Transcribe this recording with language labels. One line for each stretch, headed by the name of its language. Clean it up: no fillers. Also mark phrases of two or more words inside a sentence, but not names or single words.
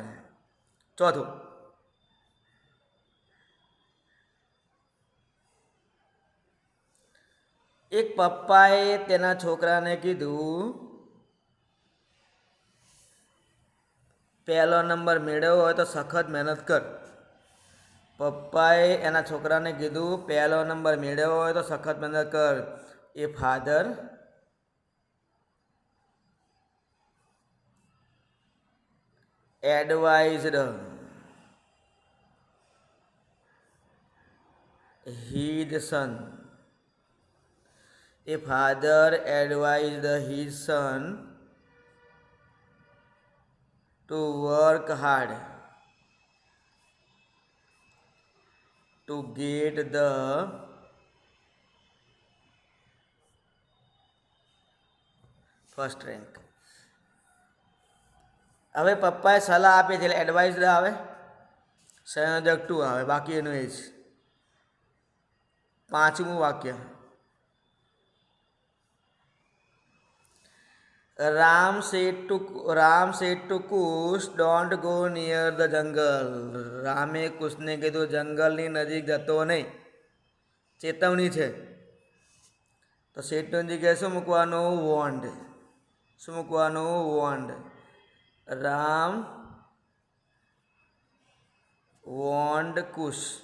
Gujarati: ચોથું એક પપ્પાએ તેના છોકરાને કીધું પહેલો નંબર મેળવ્યો હોય તો સખત મહેનત કર. પપ્પાએ એના છોકરાને કીધું પહેલો નંબર મેળવ્યો હોય તો સખત મહેનત કર.
English: a father advised his son. A father advised his son to work hard to get the first rank.
Gujarati: હવે પપ્પાએ સલાહ આપી છે એટલે એડવાઇઝ આવે, સંયોજક ટુ આવે, બાકી એનું એ જ. પાંચમું વાક્ય
English: રામ said to Kush, don't go near the jungle.
Gujarati: રામે કુશને કીધું જંગલની નજીક જતો નહીં, ચેતવણી છે. તો સેટની જગ્યાએ શું મૂકવાનું? વોન્ડ. શું મૂકવાનું? વોન્ડ. રામ વોન્ડ કુશ.